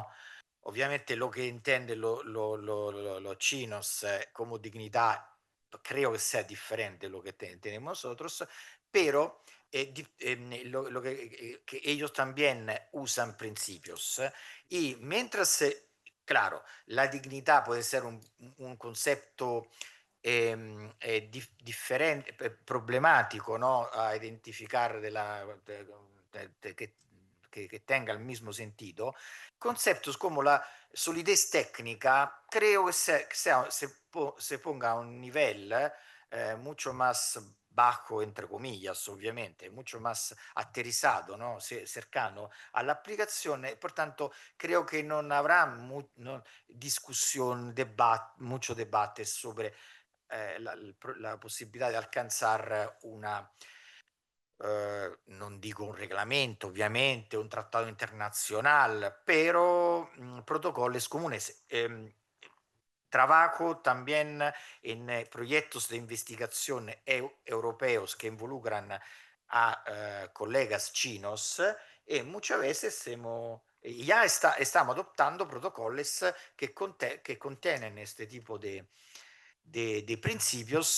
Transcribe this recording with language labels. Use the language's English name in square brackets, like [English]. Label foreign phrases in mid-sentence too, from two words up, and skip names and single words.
[Spanish] Obviamente lo que entienden los chinos como dignidad, creo que sea diferente de lo que tenemos nosotros, pero que ellos también usan principios. Y mientras, claro, la dignidad puede ser un concepto [Italian] differente, problematico, [Spanish] ¿no? A identificar que tenga el mismo sentido. Conceptos como la solidez técnica, creo que se ponga a un nivel mucho más bajo, entre comillas, obviamente, mucho más aterrizado, ¿no? Cercano a la aplicación. Por tanto, creo que no habrá discusión, mucho debate sobre la [Italian] possibilità di [Spanish] alcanzare [Italian] non dico un regolamento, ovviamente, un trattato [Spanish] internacional, pero protocolos comunes. Trabajo también en proyectos de investigación europeos que involucran a colegas chinos y muchas veces estamos adoptando protocolos que contienen este tipo de principios.